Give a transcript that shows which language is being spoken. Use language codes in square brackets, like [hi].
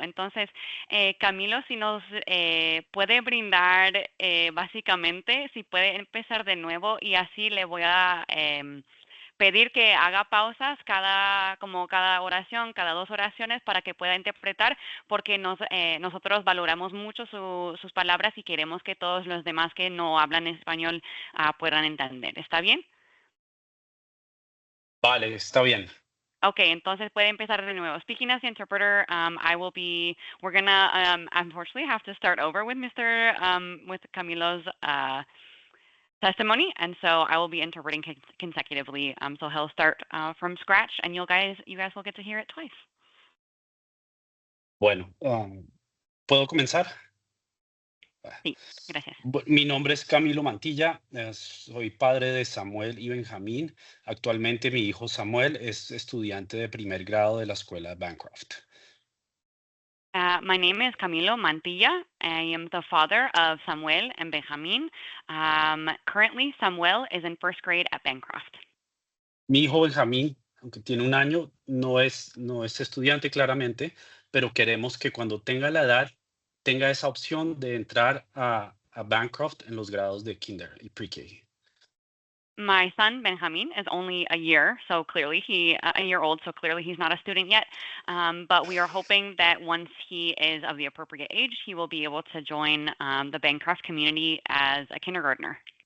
[es] Entonces, Camilo, si nos puede brindar básicamente, si puede empezar de nuevo y así le voy a pedir que haga pausas cada oración, cada 2 oraciones para que pueda interpretar, porque nosotros valoramos mucho sus palabras y queremos que todos los demás que no hablan español puedan entender. ¿Está bien? Vale, está bien. Okay, entonces puede empezar de nuevo. [en] Speaking as the interpreter, we're gonna unfortunately have to start over with with Camilo's testimony, and so I will be interpreting consecutively. So he'll start from scratch, and you guys will get to hear it twice. [es] Bueno, ¿puedo comenzar? Sí, gracias. Mi nombre es Camilo Mantilla, soy padre de Samuel y Benjamín. Actualmente mi hijo Samuel es estudiante de primer grado de la escuela Bancroft. [en] My name is Camilo Mantilla. I am the father of Samuel and Benjamin. Currently, Samuel is in first grade at Bancroft. [es] Mi hijo Benjamín, aunque tiene 1 año, no es estudiante claramente, pero queremos que cuando tenga la edad, tenga esa opción de entrar a Bancroft en los grados de kinder y pre-K. [en] My son Benjamin is only a year old, so clearly he's not a student yet. But we are hoping that once he is of the appropriate age, he will be able to join the Bancroft community as a kindergartner.